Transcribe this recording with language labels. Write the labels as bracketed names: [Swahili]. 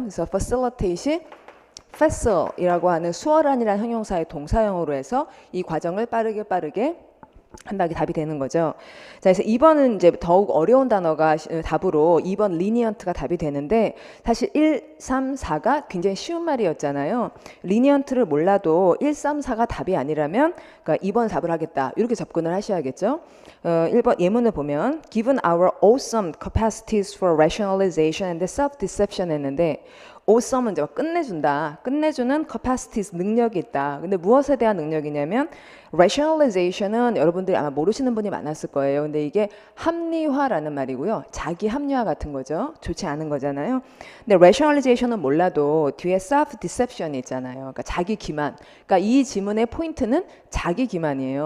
[Korean] 그래서 facilitate이 facil이라고 하는 수월한이라는 형용사의 동사형으로 해서 이 과정을 빠르게 한다기 답이 되는 거죠. 자, 그래서 2번은 이제 더욱 어려운 단어가 답으로 2번 lineant가 답이 되는데 사실 1, 3, 4가 굉장히 쉬운 말이었잖아요. lineant를 몰라도 1, 3, 4가 답이 아니라면 그러니까 2번 답을 하겠다. 이렇게 접근을 하셔야겠죠. 1번 예문을 보면 [English] Given our awesome capacities for rationalization and self-deception [Korean] 했는데 awesome은 이제 끝내주는 capacities 능력이 있다. 근데 무엇에 대한 능력이냐면 rationalization은 여러분들이 아마 모르시는 분이 많았을 거예요. 근데 이게 합리화라는 말이고요. 자기 합리화 같은 거죠. 좋지 않은 거잖아요. 근데 rationalization은 몰라도 뒤에 self-deception이 있잖아요. 그러니까 자기 기만. 그러니까 이 지문의 포인트는 자기 기만이에요.